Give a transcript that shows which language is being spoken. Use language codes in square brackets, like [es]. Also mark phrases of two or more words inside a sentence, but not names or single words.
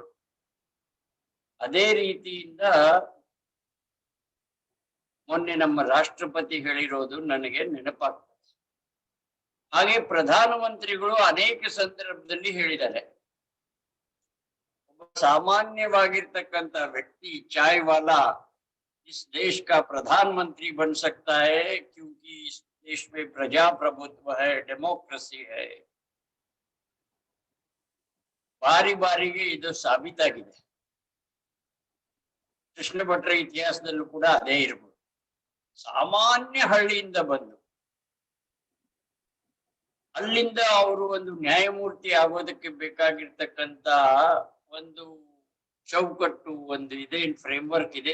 [kn] ಅದೇ ರೀತಿಯಿಂದ ಮೊನ್ನೆ ನಮ್ಮ ರಾಷ್ಟ್ರಪತಿ ಹೇಳಿರೋದು ನನಗೆ ನೆನಪಾಗ್ತದೆ. ಹಾಗೆ ಪ್ರಧಾನಮಂತ್ರಿಗಳು ಅನೇಕ ಸಂದರ್ಭದಲ್ಲಿ ಹೇಳಿದ್ದಾರೆ, ಒಬ್ಬ ಸಾಮಾನ್ಯವಾಗಿರ್ತಕ್ಕಂಥ ವ್ಯಕ್ತಿ [hi] चाय वाला इस देश का प्रधानमंत्री बन सकता है क्योंकि इस देश में प्रजाप्रभुत्व है, डेमोक्रेसी है. [kn] ಬಾರಿ ಬಾರಿಗೆ ಇದು ಸಾಬೀತಾಗಿದೆ. ಕೃಷ್ಣ ಭಟ್ರ ಇತಿಹಾಸದಲ್ಲೂ ಕೂಡ ಅದೇ ಇರ್ಬೋದು. ಸಾಮಾನ್ಯ ಹಳ್ಳಿಯಿಂದ ಬಂದು ಅಲ್ಲಿಂದ ಅವರು ಒಂದು ನ್ಯಾಯಮೂರ್ತಿ ಆಗೋದಕ್ಕೆ ಬೇಕಾಗಿರ್ತಕ್ಕಂತ ಒಂದು ಚೌಕಟ್ಟು, ಒಂದು ಇದೆ, ಫ್ರೇಮ್ವರ್ಕ್ ಇದೆ.